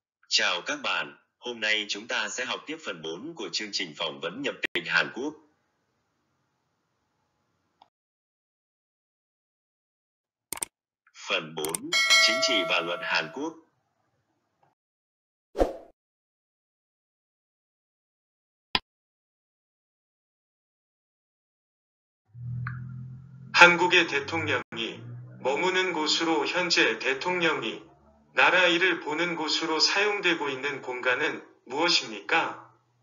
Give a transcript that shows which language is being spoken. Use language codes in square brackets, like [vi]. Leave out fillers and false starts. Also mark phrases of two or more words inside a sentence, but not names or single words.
[vi] Chào các bạn, hôm nay chúng ta sẽ học tiếp phần 4 của chương trình phỏng vấn nhập tịch Hàn Quốc. Phần 4. Chính trị và luật Hàn Quốc. [ko] 한국의 대통령이 머무는 곳으로 현재 대통령이 나라 일을 보는 곳으로 사용되고 있는 공간은 무엇입니까?